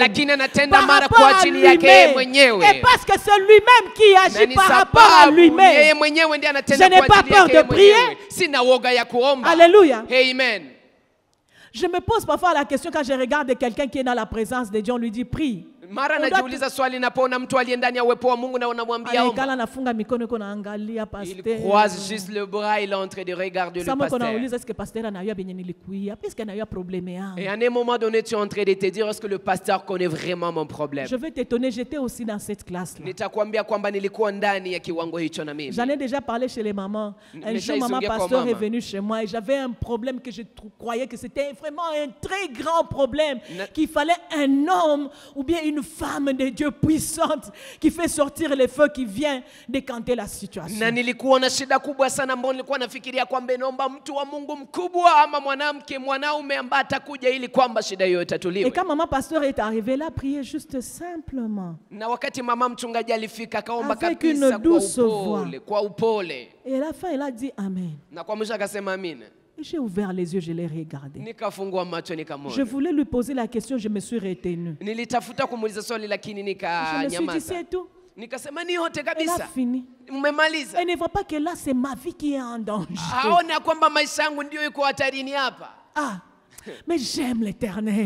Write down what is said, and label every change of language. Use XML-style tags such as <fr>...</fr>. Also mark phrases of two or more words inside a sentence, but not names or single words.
<fr>Par rapport à lui-même. Et parce que c'est lui-même qui agit par rapport à lui-même. Je n'ai pas peur de prier. Alléluia. Amen. Je me pose parfois la question quand je regarde quelqu'un qui est dans la présence de Dieu, on lui dit prie.</fr> <sw>Mara najiuliza swali napoona mtu aliye ndani ya uwepo wa Mungu na unamwambia omba. Anafunga mikono yuko naangalia pastor.</sw> <fr>Il croise juste le bras, il est en train de regarder le pasteur.</fr> <sw>Sasa nauliza</sw> <fr>est-ce que</fr> <sw>pasteur anajua benye nilikuia? Puisque anajua problème yangu.</sw> <fr>Et à un moment donné tu es en train de te dire est-ce que le pasteur connaît vraiment mon problème? Je vais t'étonner, j'étais aussi dans cette classe là.</fr> <sw>Nitakwambia kwamba nilikuwa ndani ya kiwango hicho na mimi.</sw> <fr>J'en ai déjà parlé chez les mamans. Un jour maman pasteur est venue chez moi et j'avais un problème que je croyais que c'était vraiment un très grand problème, qu'il fallait un homme ou bien une femme de Dieu puissante qui fait sortir les feux, qui vient décanter la situation.</fr> <sw>Na nilikuwa na shida kubwa sana ambapo nilikuwa nafikiria kwamba naomba mtu wa Mungu mkubwa ama mwanamke mwanaume ambaye atakuja ili kwamba shida hiyo itatuliwe.</sw> <fr>Et quand maman pasteur est arrivée là, priait juste simplement.</fr> <sw>Na wakati mama mchungaji alifika akaomba kabisa kwa upole.</sw> <fr>Et à la fin elle a dit amen.</fr> <sw>Na kwa mwisho akasema amina.</sw> <fr>J'ai ouvert les yeux, je l'ai regardé. Je voulais lui poser la question, je me suis retenue. Je me suis dit, c'est tout. Elle a fini. Elle ne voit pas que là, c'est ma vie qui est en danger. Ah, mais j'aime l'Éternel.</fr>